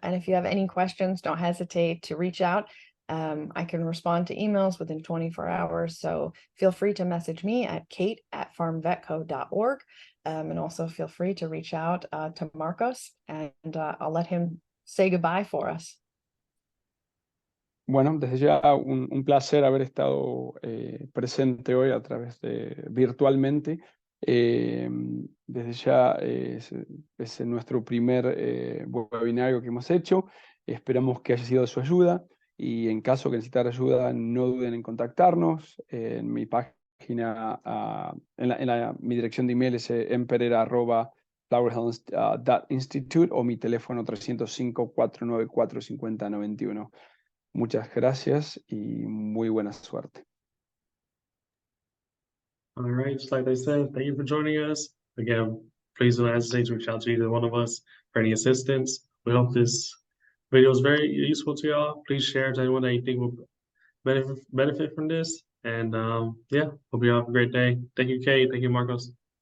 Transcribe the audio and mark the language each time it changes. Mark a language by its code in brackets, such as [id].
[en] And if you have any questions, don't hesitate to reach out. I can respond to emails within 24 hours. So feel free to message me at kate@farmvetco.org. And also feel free to reach out to Marcos, and I'll let him say goodbye for us. [es] Bueno, desde ya un placer haber estado presente hoy a través de virtualmente. Desde ya es nuestro primer webinario que hemos hecho. Esperamos que haya sido de su ayuda, y en caso que necesitar ayuda, no duden en contactarnos. En mi página, mi dirección de email es mperera@flowerhills.institute o mi teléfono 305-494-5091. Muchas gracias y muy buena suerte. [en] All right, just like they said, thank you for joining us. Again, please don't hesitate to reach out to either one of us for any assistance. We hope this video is very useful to y'all. Please share it to anyone that you think will benefit from this. And yeah, hope you all have a great day. Thank you, Kate. Thank you, Marcos.